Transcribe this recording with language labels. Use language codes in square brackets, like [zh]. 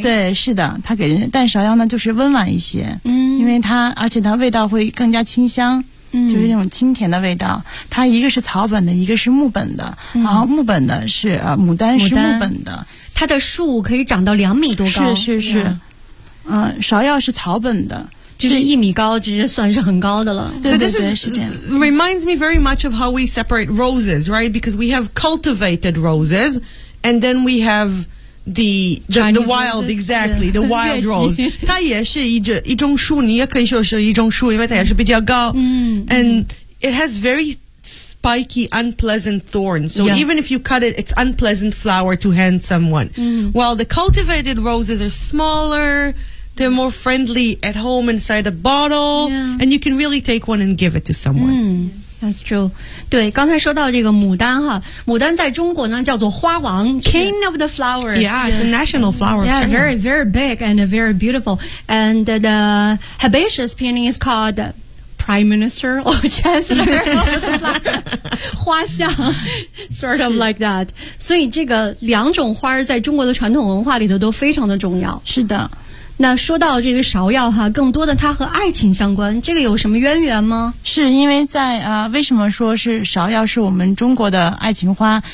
[zh] 对，是的，它给人，但芍药呢就是温婉一些，因为它，而且它味道会更加清香，就是那种清甜的味道。它一个是草本的，一个是木本的，然后木本的是牡丹是木本的，它的树可以长到2米多高。是，芍药是草本的。就是一米高直接算是很高的了。对对对，是这样。 [en] Reminds me very much of how we separate roses, right? Because we have cultivated roses, and then we have the wild, exactly, the wild rose. [zh] 它也是一种树，你也可以说是一种树，因为它也是比较高。 [en] And it has very spiky, unpleasant thorns. So even if you cut it, it's unpleasant flower to hand someone. While the cultivated roses are smaller,They're more friendly at home inside a bottle, and you can really take one and give it to someone. That's true. [zh] 对，刚才说到这个牡丹哈，牡丹在中国呢叫做花王 ， [en] King of the flower. Yeah, it's a national flower. Yeah, very, very big and very beautiful. And the herbaceous peony is called Prime Minister or Chancellor of the flower. 花相 sort of like that. [zh] 所以这个两种花在中国的传统文化里头都非常的重要。是的。那说到这个芍药哈，更多的它和爱情相关，这个有什么渊源吗？是因为在为什么说是芍药是我们中国的爱情花？